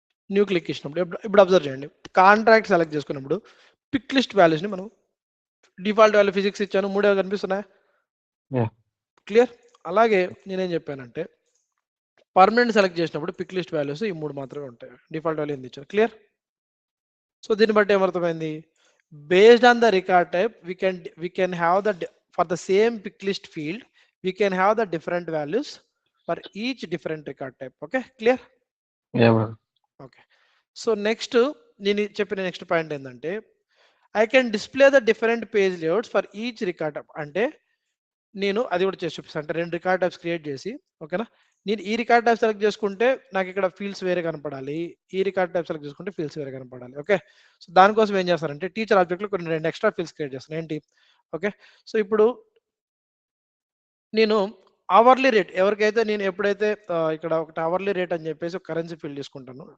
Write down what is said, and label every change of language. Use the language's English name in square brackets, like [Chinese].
[Telugu] New click ఇచ్చినప్పుడు ఇప్పుడు observe చేయండి. కాంట్రాక్ట్ సెలెక్ట్ చేసుకున్నప్పుడు పిక్ లిస్ట్ వాల్యూస్ని మనం డిఫాల్ట్ వాల్యూ ఫిజిక్స్ ఇచ్చాను, 3 కనిపిస్తున్నాయి. క్లియర్? అలాగే నేనేం చెప్పానంటే పర్మనెంట్ సెలెక్ట్ చేసినప్పుడు పిక్ లిస్ట్ వాల్యూస్ ఈ 3 మాత్రమే ఉంటాయి. డిఫాల్ట్ వాల్యూ ఎందుకు ఇచ్చాను? క్లియర్? సో దీన్ని బట్టి ఏమర్థమైంది? [English] Based on the record type we can have for the same pick list field we can have the different values for each different record type. Okay, clear? Okay, so next [Telugu] నేను చెప్పిన next point ఏంటంటే [English] I can display the different page layouts for each record type. [Telugu] అంటే నేను అది కూడా చేసి చూపిస్తాను. అంటే 2 రికార్డ్ టైప్స్ క్రియేట్ చేసి ఓకేనా, నేను ఈ రికార్డ్ టైప్ సెలెక్ట్ చేసుకుంటే నాకు ఇక్కడ ఫీల్డ్స్ వేరే కనపడాలి, ఈ రికార్డ్ టైప్ సెలెక్ట్ చేసుకుంటే ఫీల్డ్స్ వేరే కనపడాలి. ఓకే, సో దానికోసం ఏం చేస్తారంటే టీచర్ ఆబ్జెక్ట్లో కొన్ని 2 ఎక్స్ట్రా ఫీల్డ్స్ క్రియేట్ చేస్తాను. ఏంటి? ఓకే, సో ఇప్పుడు నేను అవర్లీ రేట్ ఎవరికైతే నేను ఎప్పుడైతే ఇక్కడ ఒకటి అవర్లీ రేట్ అని చెప్పేసి ఒక కరెన్సీ ఫీల్డ్ తీసుకుంటాను.